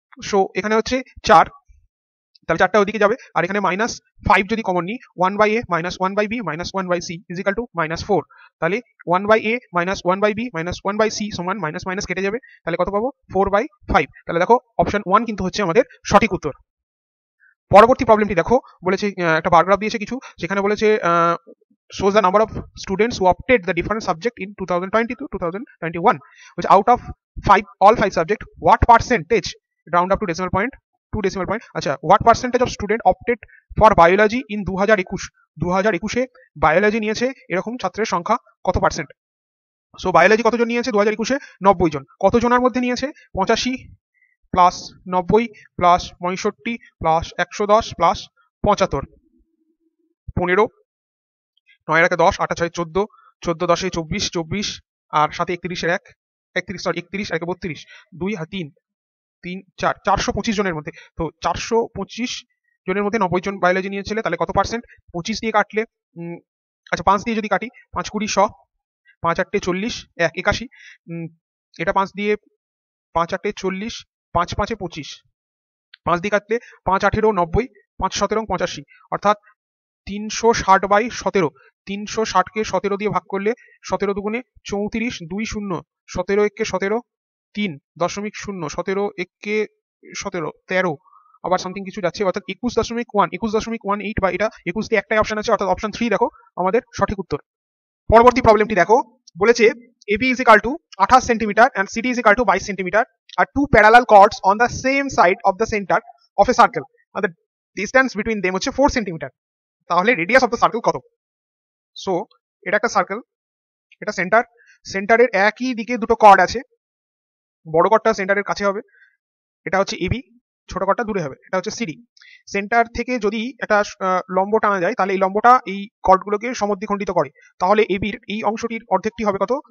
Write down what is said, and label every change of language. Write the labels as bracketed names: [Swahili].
[Bangla] So এখানে হচ্ছে 4, তাহলে 4টা ওদিকে যাবে, আর এখানে মাইনাস 5 যদি কমন নিই, 1/a minus 1/b minus 1/c is equal to -4। তাহলে 1/a minus 1/b minus 1/c সমান মাইনাস মাইনাস কেটে যাবে, তাহলে কত পাবো? 4/5। তাহলে দেখো অপশন 1 কিন্তু হচ্ছে আমাদের সঠিক উত্তর। পরবর্তী প্রবলেমটি দেখো, বলেছে একটা বার গ্রাফ দিয়েছে কিছু, সেখানে বলেছে [English] shows the number of students who opted the different subject in 2020 to 2021, which out of all five subject what percentage, round up to decimal point, 2 decimal point, আচ্ছা what percentage of student opted for biology in 2021 [Bangla] A biology নিয়েছে এরকম ছাত্রের সংখ্যা কত percent? So biology কতজন নিয়েছে 2021-এ? 90 জন। কতজনের মধ্যে নিয়েছে? 85 প্লাস 90 প্লাস 65 প্লাস 110 প্লাস 75, 15, 9 এর 10, 8 6 14, 14 10 24, 24 আর সাথে 31 এর 1, 31 সরি 31 আর 32, 2 আর 3 3 4, 425 জনের মধ্যে। তো 425 জনের মধ্যে 90 জন বায়োলজি নিয়েছিল, তাহলে কত পার্সেন্ট? 25 দিয়ে কাটলে, আচ্ছা 5 দিয়ে যদি কাটি, 5 20 100, 5 8 40, 1 81, এটা 5 দিয়ে 5 8 40, 5 5 25, 5 দিয়ে কাটলে 5 18 90, 5 17 85, অর্থাৎ 360/17, 360কে 17 দিয়ে ভাগ করলে 17 দুগুণে 34, 2 0, 17 1 কে 17, 3.0, 17 1 কে 17, 13, আবার সামথিং কিছু যাচ্ছে, অর্থাৎ 21.18, বা এটা 21 দিয়ে একটাই অপশন আছে, অর্থাৎ অপশন 3 দেখো আমাদের সঠিক উত্তর। পরবর্তী প্রবলেমটি দেখো, বলেছে [English] AB is equal to 28 centimetre and CD is equal to 22 centimetre are two parallel chords on the same side of the center of a circle and the distance between them হচ্ছে 4 centimetre. তাহলে radius of the circle কত? [Bangla] So এটা একটা circle, এটা centre, সেন্টারের একই দিকে দুটো কর্ড আছে, বড় কর্ডটা সেন্টারের কাছে হবে, এটা হচ্ছে এবি, ছোট কর্ডটা দূরে হবে, এটা হচ্ছে সিডি। সেন্টার থেকে যদি একটা লম্ব টানা যায়, তাহলে এই লম্বটা এই কর্ডগুলোকে সমদ্বিখণ্ডিত করে, তাহলে এবির এই অংশটির অর্ধেকটি হবে কত?